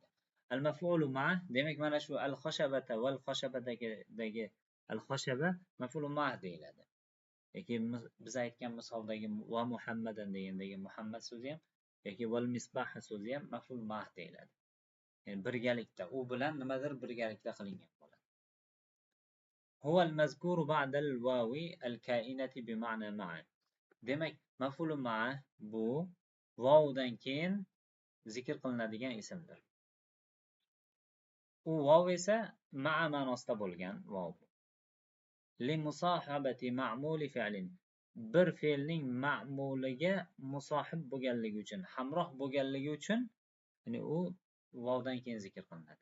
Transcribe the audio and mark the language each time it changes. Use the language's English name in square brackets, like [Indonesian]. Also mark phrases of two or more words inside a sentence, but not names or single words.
[Arabic] المفعول مع', [Uzbek] demak mana shu [Arabic] الخشبة و [Uzbek] khashabadagi al-khashaba [Arabic] مفعول مع' [Uzbek] deyiladi. yoki biz aytgan misoldagi [Arabic] ومحمدا [Uzbek] degandagi muhammad so'zi ham yoki [Arabic] والمصباح [Uzbek] so'zi ham [Arabic] مفعول معه [Uzbek] deyiladi. ya'ni birgalikda u bilan nimadir birgalikda qilingan bo'ladi. [Arabic] هو المذكور بعد الواو الكائنة بمعنى مع. [Uzbek] Demak, [Arabic] مفعول معه [Uzbek] bu vovdan keyin zikr qilinadigan ismdir. U vov esa ma'a ma'nosida bo'lgan vov. [Arabic] لمصاحبة معمول فعل. [Uzbek] Bir fe'lning ma'muliga musohib bo'lganligi uchun, hamroh bo'lganligi uchun, ya'ni u vovdan keyin zikr qilinadi.